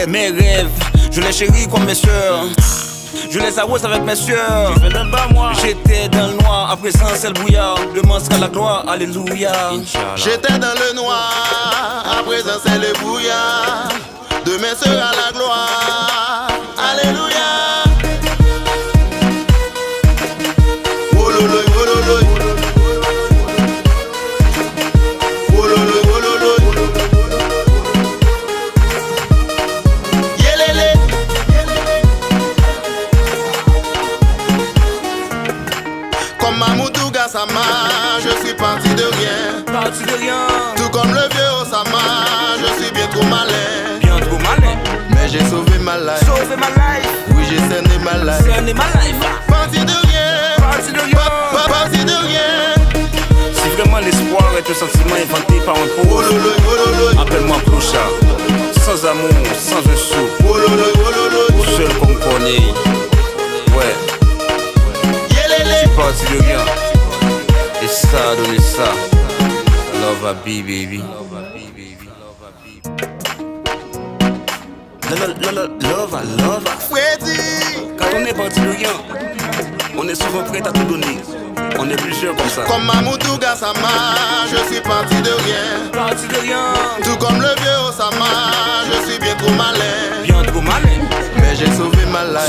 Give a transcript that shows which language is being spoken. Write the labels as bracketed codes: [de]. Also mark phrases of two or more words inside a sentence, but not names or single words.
[fr] Mes rêves, je les chéris comme mes soeurs. Je les arrose avec mes sueurs. J'étais dans le noir, à présent c'est le brouillard. Demain sera la gloire, alléluia. J'étais dans le noir, à présent c'est le brouillard. Demain sera la gloire, alléluia. Wololoy, wololoy. Wololoy, wololoy. Yelele. Comme Mamoudou Gassama, je suis parti de rien. Parti de rien. Tout comme le vieux Osama, je suis bien trop malin. Bien trop malin. Mais j'ai sauvé ma life. Sauvé ma life. Oui, j'ai cerné ma life. Cerné ma life. Parti de rien. Parti de rien. Parti de rien. Si vraiment l'espoir est un sentiment inventé par un pauvre, Wololoy, wololoy. appelle-moi clochard. Sans amour, sans un sou. Wololoy, wololoy. Seul comme corneille. Ouais. Yelele. Parti de rien. Et ça a donné ça. [en] Love a bee baby. Love a bee baby. Love a Freddy. [fr] Quand on est parti de rien, on est souvent prêt à tout donner. On est plusieurs comme ça. Comme Mamoudou Gassama, je suis parti de rien. Parti de rien. Tout comme le vieux Osama, je suis bien trop malin. Bien trop malin. Mais j'ai sauvé ma life.